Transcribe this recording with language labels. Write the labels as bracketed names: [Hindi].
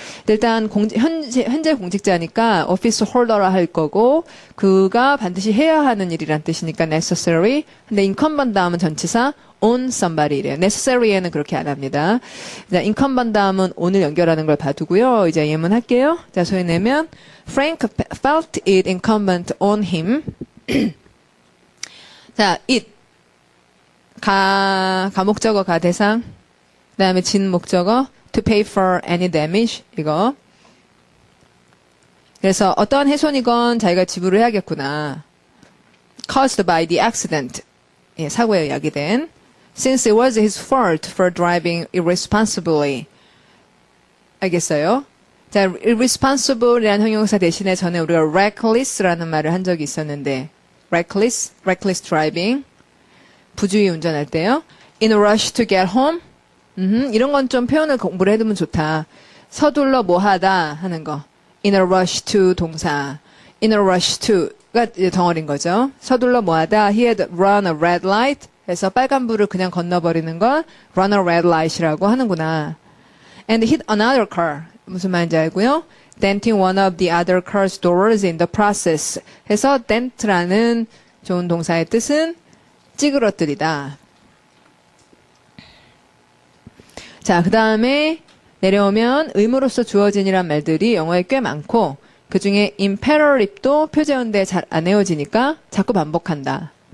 [Korean] 일단 현재 공직자니까 오피스 홀더라 할 거고 그가 반드시 해야 하는 일이란 뜻이니까 necessary. 근데 incumbent 다음은 전치사 on somebody래요. necessary에는 그렇게 안 합니다. 자, incumbent 다음은 on을 연결하는 걸 봐두고요. 이제 예문할게요. 자, 소위 내면 [English] Frank felt it incumbent on him. [Korean] 자, it 가목적어 가대상 그다음에 진목적어 [English] to pay for any damage [Korean] 이거 그래서 어떠한 훼손이건 자기가 지불을 해야겠구나. [English] caused by the accident [Korean] 예, 사고에 야기된 [English] since it was his fault for driving irresponsibly [Korean] 알겠어요? 자, irresponsible이라는 형용사 대신에 전에 우리가 reckless라는 말을 한 적이 있었는데 [English] reckless driving [Korean] 부주의 운전할 때요. [English] In a rush to get home. [Korean] 이런 건 좀 표현을 공부를 해두면 좋다. 서둘러 뭐하다 하는 거. In a rush to 동사. In a rush to가 덩어리인 거죠. 서둘러 뭐하다. [English] He had run a red light. [Korean] 해서 빨간불을 그냥 건너버리는 걸 [English] run a red light [Korean] 이라고 하는구나. [English] And hit another car. [Korean] 무슨 말인지 알고요. [English] denting one of the other car's doors in the process. [Korean] 해서 dent라는 좋은 동사의 뜻은 찌그러뜨리다. 자, 그 다음에 내려오면 의무로서 주어진이란 말들이 영어에 꽤 많고 그 중에 imperative,도 표제어인데 잘 안 외워지니까 자꾸 반복한다.